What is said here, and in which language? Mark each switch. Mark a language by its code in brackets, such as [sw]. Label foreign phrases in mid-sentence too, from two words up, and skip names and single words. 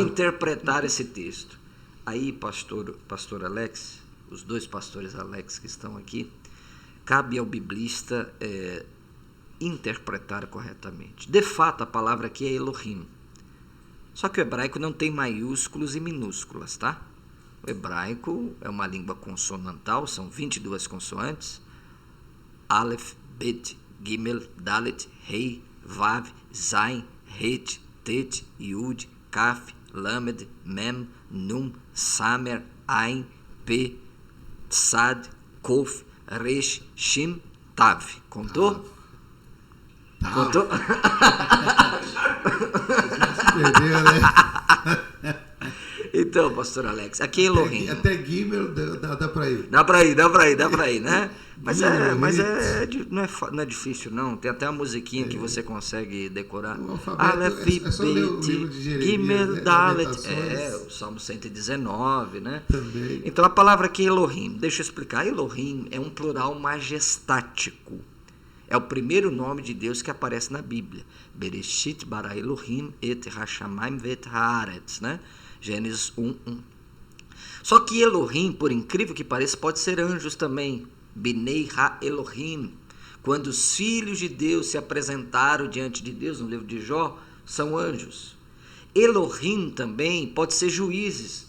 [pt] interpretar esse texto? Aí, pastor Alex, os dois pastores Alex que estão aqui, cabe ao biblista interpretar corretamente. De fato, a palavra aqui é Elohim. Só que o hebraico não tem maiúsculos e minúsculas, tá? O hebraico é uma língua consonantal, são 22 consoantes. [he] אלף, בית, גימל, דלת, הא, וו, זין, חית, טית, יוד, כף, למד, מם, נון, סמך, עין, פא, צדי, קוף, ריש, שין, תו. Contou? [pt] Tá. Contou? Perdeu, né? Então, pastor Alex, aqui é Elohim. Até Gimel dá pra ir. Dá pra ir, né? Mas não é difícil, não. Tem até uma musiquinha que você consegue decorar. O alfabeto, é só ler o livro de Jeremias, Gimel, né? Dalet. Lamentações. O Salmo 119, né? Também. Então, a palavra aqui é Elohim. Deixa eu explicar. Elohim é um plural majestático. É o primeiro nome de Deus que aparece na Bíblia. [he] בראשית ברא אלוהים את השמים ואת הארץ, [pt] né? Gênesis 1:1. Só que Elohim, por incrível que pareça, pode ser anjos também. [he] בני האלוהים. [pt] Quando os filhos de Deus se apresentaram diante de Deus, no livro de Jó, são anjos. Elohim também pode ser juízes.